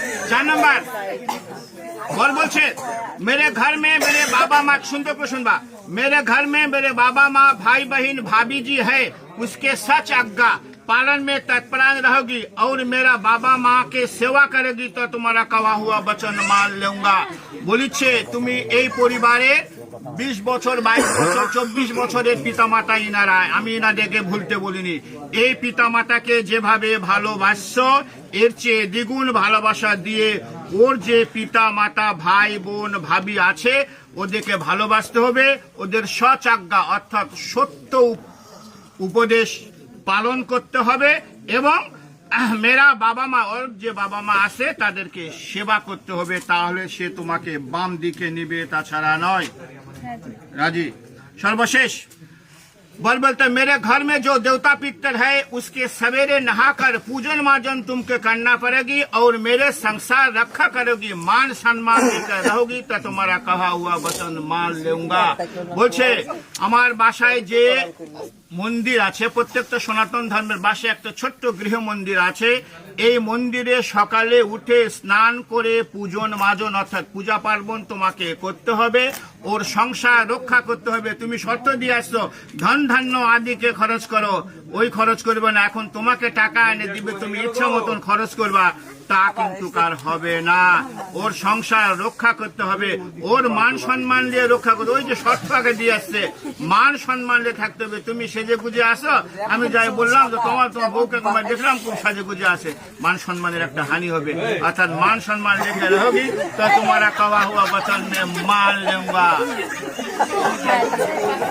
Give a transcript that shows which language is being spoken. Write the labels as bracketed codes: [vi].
[hi] 4 number और बोलছে, मेरे घर में मेरे बाबा माँ, सुनते को सुनबा, मेरे घर में मेरे बाबा माँ भाई बहन भाभी जी है, उसके सच आज्ञा पालन में तत्परायण रहोगी और मेरा बाबा माँ के सेवा करेगी तो तुम्हारा कहा हुआ वचन मान लूंगा। [bn] বলিছে তুমি এই পরিবারে 20 বছর 22 বছর 24 বছরের পিতামাতা ইনারা, আমি ইনাদেরকে ভুলতে বলিনি। এই পিতামাতাকে যেভাবে ভালোবাসছো এর চেয়ে দ্বিগুণ ভালোবাসা দিয়ে ওর যে পিতা মাতা ভাই বোন ভাবি আছে ওদেরকে ভালোবাসতে হবে, ওদের সচাজ্ঞা অর্থাৎ সত্য উপদেশ পালন করতে হবে এবং মেরা বাবা মা ওর যে বাবা মা আছে তাদেরকে সেবা করতে হবে, তাহলে সে তোমাকে বাম দিকে নিবে, তাছাড়া নয়। রাজি। সর্বশেষ [hi] बोलते मेरे घर में जो देवता पितर है उसके सवेरे नहाकर पूजन मार्जन तुमको करना पड़ेगी और मेरे संसार रखा करोगी, मान सम्मान देकर रहोगी तो तुम्हारा कहा हुआ वचन मान लूंगा। [bn] বলছে আমার বাসায় যে মন্দির আছে, প্রত্যেকটা সনাতন ধর্মের বাসায় একটা ছোট্ট গৃহ মন্দির আছে, এই মন্দিরে সকালে উঠে স্নান করে পূজন মাজন অর্থাৎ পূজা পার্বণ তোমাকে করতে হবে, ওর সংসার রক্ষা করতে হবে। তুমি শর্ত দিয়ে আসছো ধন ধান্য আদিকে খরচ করো, ওই খরচ করবে না, এখন তোমাকে টাকা এনে দিবে, তুমি ইচ্ছা মতন খরচ করবা, তা কিন্তু কার হবে না। ওর সংসার রক্ষা করতে হবে, ওর মান সম্মান দিয়ে রক্ষা করতে, ওই যে শর্ত আগে দিয়ে আসছে মান সম্মান দিয়ে থাকতে হবে। তুমি সেজে গুজে আসো, আমি যাই বললাম যে তোমার বউকে তোমার দেখলাম খুব সাজে গুজে আসে, মান সম্মানের একটা হানি হবে। অর্থাৎ মান সম্মান রেখে [hi] রहोगी तो तुम्हारा कहा हुआ वचन में मान लूंगा।